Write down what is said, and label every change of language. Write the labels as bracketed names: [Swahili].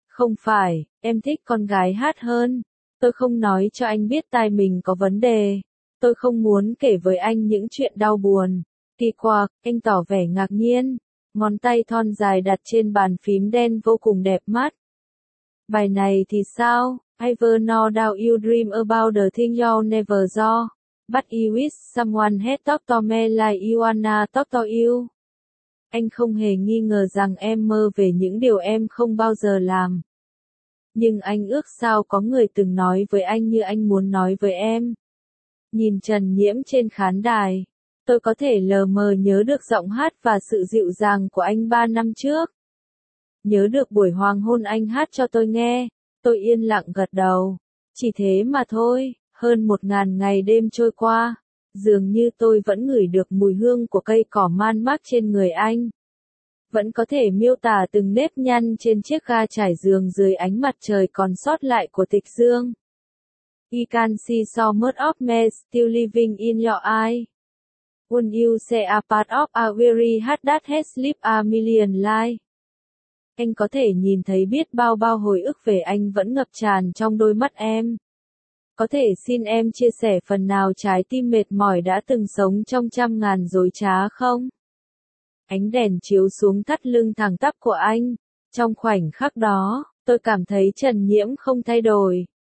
[Vietnamese] Không phải, em thích con gái hát hơn. Tôi không nói cho anh biết tai mình có vấn đề. Tôi không muốn kể với anh những chuyện đau buồn. Kỳ quặc, anh tỏ vẻ ngạc nhiên. Ngón tay thon dài đặt trên bàn phím đen vô cùng đẹp mắt. Bài này thì sao? [English] Ever know that you dream about the thing you never saw. But you wish someone had talked to me like you wanna talk to you. [Vietnamese] Anh không hề nghi ngờ rằng em mơ về những điều em không bao giờ làm. Nhưng anh ước sao có người từng nói với anh như anh muốn nói với em. Nhìn Trần Nhiễm trên khán đài, tôi có thể lờ mờ nhớ được giọng hát và sự dịu dàng của anh 3 năm trước. Nhớ được buổi hoàng hôn anh hát cho tôi nghe, tôi yên lặng gật đầu. Chỉ thế mà thôi, hơn 1000 ngày đêm trôi qua. Dường như tôi vẫn ngửi được mùi hương của cây cỏ man mác trên người anh. Vẫn có thể miêu tả từng nếp nhăn trên chiếc ga trải giường dưới ánh mặt trời còn sót lại của Tịch Dương. [English] I can see so much of me still living in your eye. When you say a part of a weary heart that has lived a million lives. [Vietnamese] Anh có thể nhìn thấy biết bao bao hồi ức về anh vẫn ngập tràn trong đôi mắt em. Có thể xin em chia sẻ phần nào trái tim mệt mỏi đã từng sống trong 1000 dối trá không? Ánh đèn chiếu xuống thắt lưng thẳng tắp của anh. Trong khoảnh khắc đó, tôi cảm thấy Trần Nhiễm không thay đổi.